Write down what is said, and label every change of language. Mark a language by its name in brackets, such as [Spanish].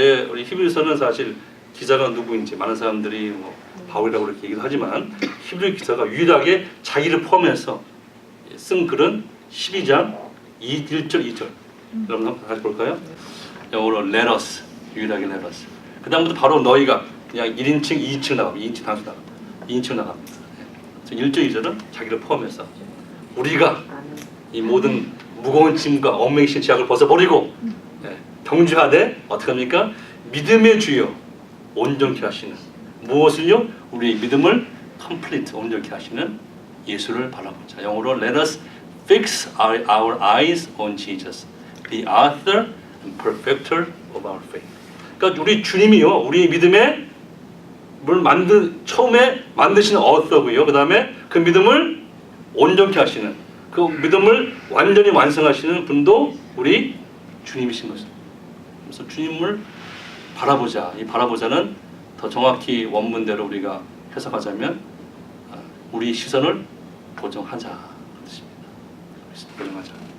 [Korean] 우리 히브리서는 사실 기자가 누구인지 많은 사람들이 바울이라고 그렇게 얘기도 하지만, 히브리 기자가 유일하게 자기를 포함해서 쓴 글은 12장 1절 2절. 여러분 한번 다시 볼까요? 영어로 [English] let us, [Korean] 유일하게 let us. 그 다음부터 바로 너희가 그냥 1인칭, 2인칭 나갑니다. 2인칭 단수 나갑니다. 2인칭 나갑니다. 1절 2절은 자기를 포함해서 우리가 이 모든 무거운 짐과 얽매이신 죄악을 벗어버리고 경주하되 어떻게 합니까? 믿음의 주여 온전케 하시는, 무엇을요? 우리의 믿음을 [English] complete, [Korean] 온전케 하시는 예수를 바라보자. 영어로 [English] Let us fix our eyes on Jesus, the author and perfecter of our faith. [Korean] 그러니까 우리 주님이요, 우리 믿음의 처음에 만드신 author고요. 그 다음에 그 믿음을 온전케 하시는, 그 믿음을 완전히 완성하시는 분도 우리 주님이신 것입니다. 그래서 주님을 바라보자. 이 바라보자는 더 정확히 원문대로 우리가 해석하자면 우리 시선을 고정하자 뜻입니다. 고정하자.